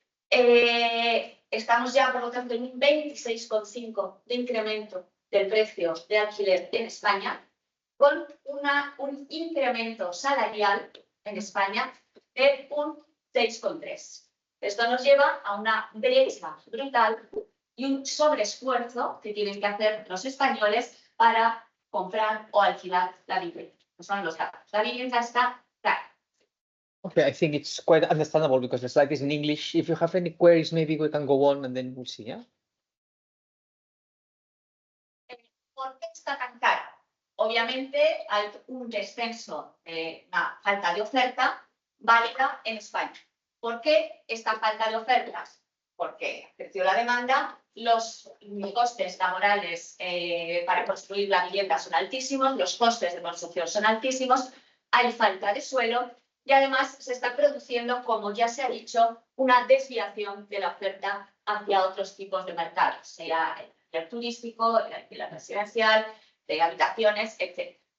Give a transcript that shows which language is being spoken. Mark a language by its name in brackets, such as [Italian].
[Spanish] Estamos ya, por lo tanto, en un 26,5 de incremento del precio de alquiler en España, con un incremento salarial en España de un 6,3. Esto nos lleva a una brecha brutal y un sobreesfuerzo que tienen que hacer los españoles para comprar o alquilar la vivienda. Son los datos. La vivienda está cara. [English] Okay, I think it's quite understandable because the slide is in English. If you have any queries, maybe we can go on and then we'll see, yeah? [Spanish] ¿Por qué está tan cara? Obviamente hay un descenso de una falta de oferta válida en España. ¿Por qué esta falta de ofertas? Porque creció la demanda, los costes laborales para construir la vivienda son altísimos, los costes de construcción son altísimos, hay falta de suelo y además se está produciendo, como ya se ha dicho, una desviación de la oferta hacia otros tipos de mercados, sea el alquiler turístico, el alquiler residencial, de habitaciones, etc.